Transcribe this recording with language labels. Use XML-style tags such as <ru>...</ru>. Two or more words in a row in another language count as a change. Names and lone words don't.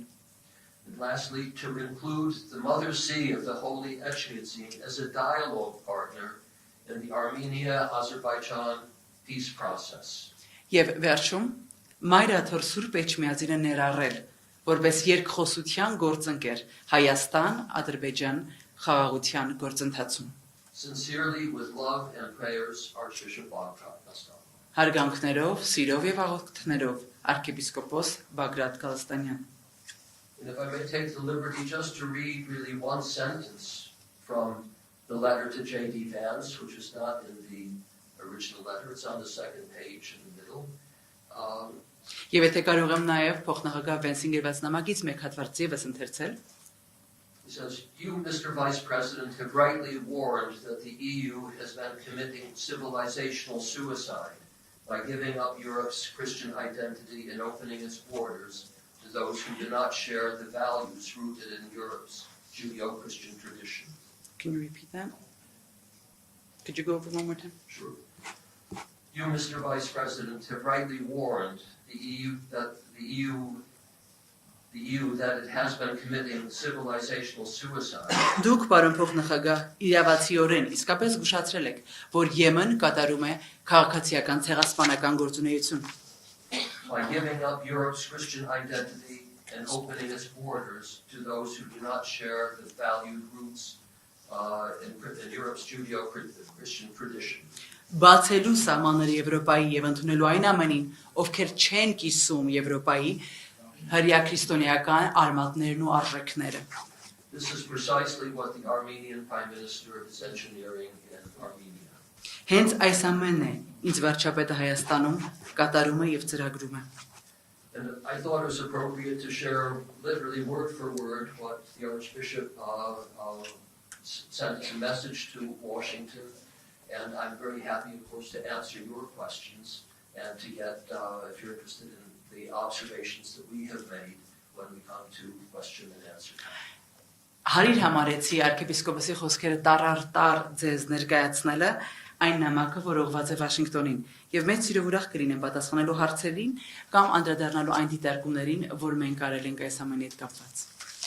<en>And lastly, to include the Mother See of the Holy Echmiadzin as a dialogue partner in the Armenia-Azerbaijan peace process.</en> <hy>Եվ վերջում Մայրաթոր Սուրբ Էջմիածինը ներառել, որպես երկխոսության գործընկեր Հայաստան-Ադրբեջան խաղաղության գործընթացում։</hy> <en>Sincerely, with love and prayers, Archbishop Bagrat Galstan.</en> <hy>Հարգանքներով, սիրով եւ աղոթքներով arczepiskopos Bagrat Galstanyan.</hy> <en>And if I may take the liberty just to read really one sentence from the letter to J.D. Vance, which is not in the original letter, it's on the second page in the middle.</en> <hy>Եվ եթե կարող եմ նաև փոխնախագահ Վենսին գրված նամակից մեկ հատված եւս ընթերցել,</hy> <en>He says, you, Mr. Vice President, have rightly warned that the EU has been committing civilizational suicide by giving up Europe's Christian identity and opening its borders to those who do not share the values rooted in Europe's Judeo-Christian tradition. Can you repeat that? Could you go over one more time? Sure. You, Mr. Vice President, have rightly warned the EU that it has been committing civilizational suicide</en> <hy>Դուք, պարոն փոխնախագահ, իրավացիորեն իսկապես զգուշացրել եք, որ Եմեն կատարում է քաղաքացիական ցեղասպանական գործունեություն,</hy> <en>by giving up Europe's Christian identity and opening its borders to those who do not share the valued roots in Europe's Judeo-Christian tradition.</en> <hy>բացելու սահմանները Եվրոպայի եւ ընդունելու այն ամենին, ովքեր չեն կիսում Եվրոպայի հրյա քրիստոնեական արմատներն ու արժեքները։</hy> <en>This is precisely what the Armenian Prime Minister is engineering in Armenia.</en> <hy>Հենց այս ամենն է, ինչ վարչապետը Հայաստանում կատարում է եւ ծրագրում է։</hy> <en>And I thought it was appropriate to share literally word for word what the Archbishop sent as a message to Washington. And I'm very happy, of course, to answer your questions and to get, if you're interested in the observations that we have made when we come to question and answer time.</en> <hy>Հարիր համարեցի arczepiskopos-ի խոսքերը տառ ձեզ ներկայացնելը այն նամակը, որ ուղղված է Վաշինգտոնին, եւ մեծ սիրով ուրախ կլինեմ պատասխանելու հարցերին կամ անդրադառնալու այն դիտարկումներին, որ մենք արել ենք այս ամենի հետ կապված։</hy>